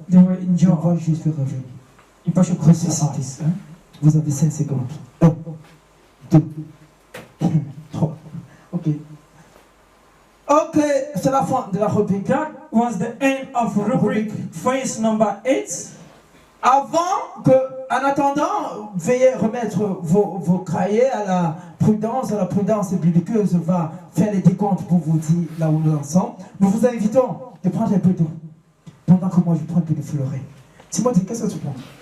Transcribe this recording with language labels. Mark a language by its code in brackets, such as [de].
[en] They were in [fr] Je [en] joy. [fr] vois Jésus revenir. Il peut se Ressuscité. Vous avez 5 secondes. 1, 2, 3. Ok. Ok, c'est la fin de la rubrique. [en] That was the end of rubric phase number 8. [fr] Avant que, en attendant, veuillez remettre vos cahiers à la prudence. La prudence bibliqueuse va faire les décomptes pour vous dire là où nous en sommes. Nous vous invitons de prendre un peu d'eau, pendant que moi je prends un peu de fleuret. Timothée, qu'est-ce que tu prends?